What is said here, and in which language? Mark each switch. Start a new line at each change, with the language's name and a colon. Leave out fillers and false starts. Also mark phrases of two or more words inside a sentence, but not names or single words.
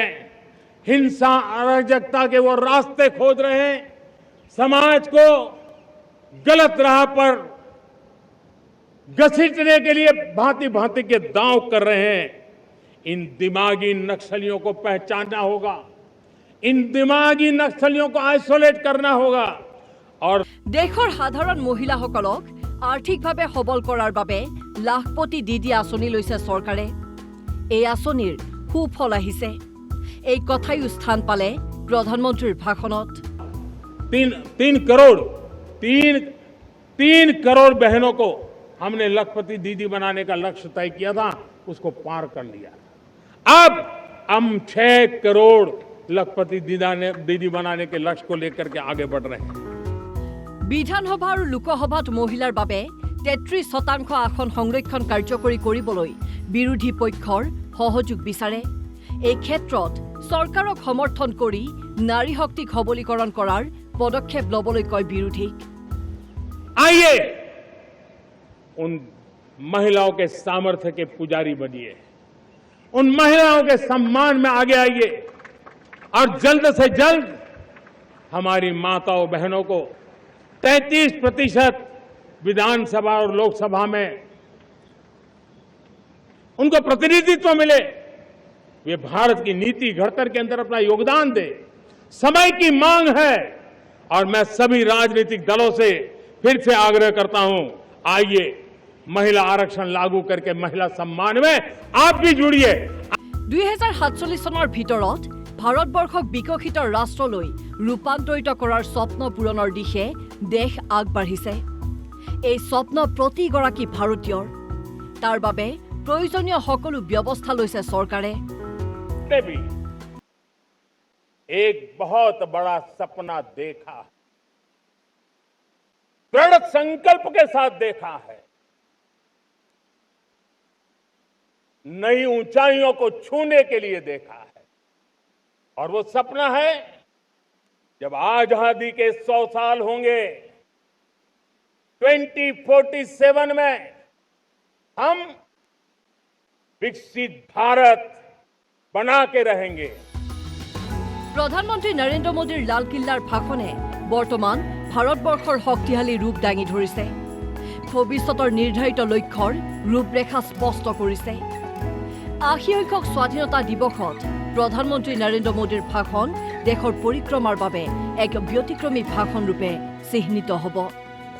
Hindi: हिंसा अराजकता के वो रास्ते खोज रहे हैं, समाज को गलत राह पर घसीटने के लिए भांति भांति के दांव कर रहे हैं। इन दिमागी नक्सलियों को पहचानना होगा, इन दिमागी नक्सलियों को आइसोलेट करना होगा। और
Assamese: দেশৰ সাধাৰণ महिलाসকলক আৰ্থিকভাৱে সবল কৰাৰ বাবে লাখপতি দিদি আঁচনি লৈছে চৰকাৰে। এই আঁচনিৰ সুফল আহিছে, এই কথাই স্থান পালে প্ৰধানমন্ত্ৰীৰ ভাষণত।
Hindi: 3 करोड़ बहनों को हमने लखपति दीदी बनाने का लक्ष्य तय किया था, उसको पार कर लिया। अब हम 6 करोड़ लखपति दीदी बनाने के लक्ष्य को लेकर के आगे बढ़ रहे हैं।
Assamese: বিধানসভা और লোকসভাত মহিলাৰ বাবে 33% আসন সংৰক্ষণ কাৰ্যকৰী কৰিবলৈ বিৰোধী পক্ষৰ সহযোগ বিচাৰে। এই ক্ষেত্ৰত চৰকাৰক সমৰ্থন কৰি নাৰী শক্তিক সবলীকৰণ কৰাৰ পদক্ষেপ লবলৈ কয় বিৰোধীক।
Hindi: आइए उन महिलाओं के सामर्थ्य के पुजारी बनिए, उन महिलाओं के सम्मान में आगे आइए और जल्द से जल्द हमारी माताओं बहनों को 33% विधानसभा और लोकसभा में उनको प्रतिनिधित्व मिले। वे भारत की नीति घड़तर के अंदर अपना योगदान दे। समय की मांग है और मैं सभी राजनीतिक दलों से फिर से आग्रह करता हूं, आइए महिला आरक्षण लागू करके महिला सम्मान में आप भी जुड़िए।
Assamese: 2047 চনৰ ভিতৰত ভাৰতবৰ্ষক বিকশিত ৰাষ্ট্ৰলৈ ৰূপান্তৰিত কৰাৰ স্বপ্ন পূৰণৰ দিশে দেশ আগবাঢ়িছে। এই স্বপ্ন প্ৰতিগৰাকী ভাৰতীয়ৰ, তাৰ বাবে প্ৰয়োজনীয় সকলো ব্যৱস্থা লৈছে চৰকাৰে।
Hindi: भी एक बहुत बड़ा सपना देखा, दृढ़ संकल्प के साथ देखा है। नई ऊंचाइयों को छूने के लिए देखा है और वो सपना है जब आजादी के 100 साल होंगे, 2047 में हम विकसित भारत बना के रहेंगे।
Assamese: প্ৰধানমন্ত্ৰী নৰেন্দ্ৰ মোদীৰ লালকিল্লাৰ ভাষণে বৰ্তমান ভাৰতবৰ্ষৰ শক্তিশালী ৰূপ দাঙি ধৰিছে। ভৱিষ্যতৰ নিৰ্ধাৰিত লক্ষ্যৰ ৰূপৰেখা স্পষ্ট কৰিছে। ৮০সংখ্যক স্বাধীনতা দিৱসত প্ৰধানমন্ত্ৰী নৰেন্দ্ৰ মোদীৰ ভাষণ দেশৰ পৰিক্ৰমাৰ বাবে এক ব্যতিক্ৰমী ভাষণ ৰূপে চিহ্নিত হ'ব।